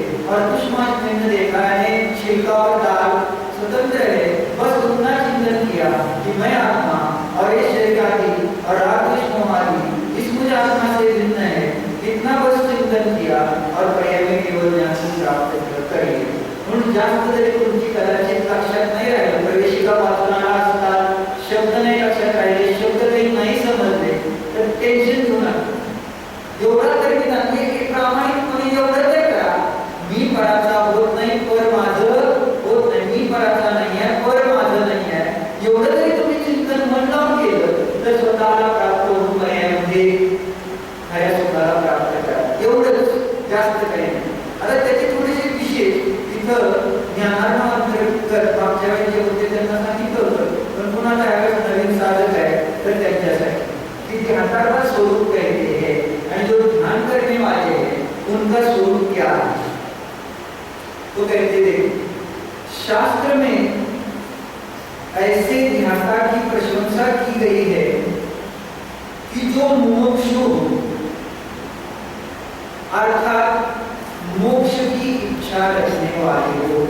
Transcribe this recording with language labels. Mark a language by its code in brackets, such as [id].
[hi] और कुष्मांड भिन्न देखा है, छिलका और दाल स्वतंत्र है, बस उतना चिंतन किया कि मैं आत्मा और ये शरीर आदि और राग विष्णु आदि इस मुझ आत्मा से भिन्न है, इतना बस चिंतन किया और पर्याय में केवल ज्ञान को प्राप्त करिए। [mr] म्हणून जास्त जरी तुमची कदाचित लक्षात नाही राहिलं, प्रवेशिका वाचनाला असतात शब्द नाही लक्षात राहिले, शब्द काही नाही समजले, तर टेन्शन घेऊ नका। एवढा तरी एक प्रामाणिकपणे एवढं तरी करा, मी पराचा होत नाही पर माझं होत नाही, मी पराचा नाही आहे पर माझं नाही आहे, एवढं तरी तुम्ही चिंतन मन लावून केलं तर स्वतःला प्राप्त होऊन पर्यायामध्ये खऱ्या स्वतःला प्राप्त करा। एवढंच, जास्त काही नाही। आता त्याची थोडीशी विशेष ज्ञानार्थ मागच्या वेळी जे होते त्यांना सांगितलं होतं, पण पुन्हा त्यावेळेस नवीन साधक आहे तर त्यांच्यासाठी कि [hi] ध्याता का स्वरूप कहते हैं, और जो ध्यान करने वाले हैं उनका स्वरूप क्या है। तो कहते थे शास्त्र में ऐसे ध्याता की प्रशंसा की गई है कि जो मुमुक्षु हो, अर्थात मोक्ष की इच्छा रखने वाले हो।